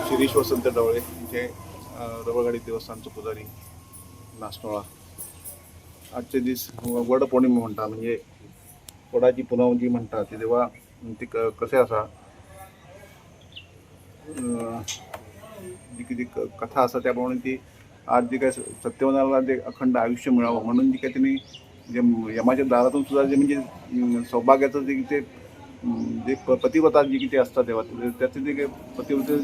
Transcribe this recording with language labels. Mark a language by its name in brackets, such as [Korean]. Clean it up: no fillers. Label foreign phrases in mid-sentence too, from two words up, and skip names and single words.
[Konkani] गणेश वसंत ढवळे जे रवळगाडी देवस्थानचे पुजारी नासनोळा. आजचे दीस वड पौर्णिमा म्हणटा, म्हणजे वडाची पुनव जी म्हणटा ती तेव्हा ती कशें आसा, [Marathi] जी किती कथा आसा त्या प्रमाणे ती आज जी काय सत्यवनाला जे अखंड आयुष्य मिळावं म्हणून जी काय त्यांनी जे यमाच्या दारातून सुद्धा जे म्हणजे सौभाग्याचं जे ते जे पतिव्रता जी किती असतात तेव्हा त्याचं जे पतिव्रतेचं